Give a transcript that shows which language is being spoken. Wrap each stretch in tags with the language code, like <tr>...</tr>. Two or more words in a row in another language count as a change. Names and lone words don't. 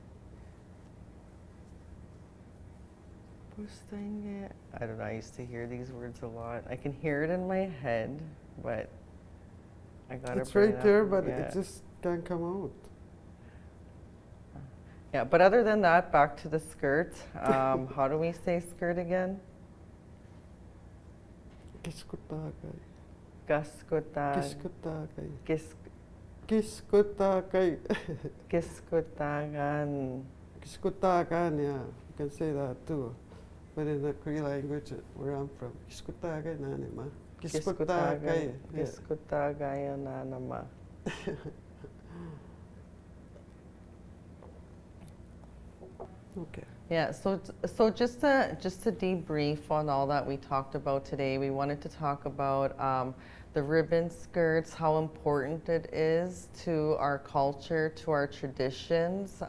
<en>I don't know, I used to hear these words a lot. I can hear it in my head, but I gotta It's bring right it there, up. but Yeah. it just can't come out. Yeah, but other than that, back to the skirt. How do we say skirt again? Kiskutagay. Gaskutag. Kiskutagay. Gis, Kiskutagay. Giskutagan. Kiskutagan, yeah. You can say that too. But in the Cree language where I'm from,</en> <cr>Kiskutagay nanima.</cr> <en>Kiskutagay. Yeah.</en> <cr>Giskutagay nanama.</cr> <en>Okay. Yeah, so just to debrief on all that we talked about today, we wanted to talk about the ribbon skirts, how important it is to our culture, to our traditions.</en>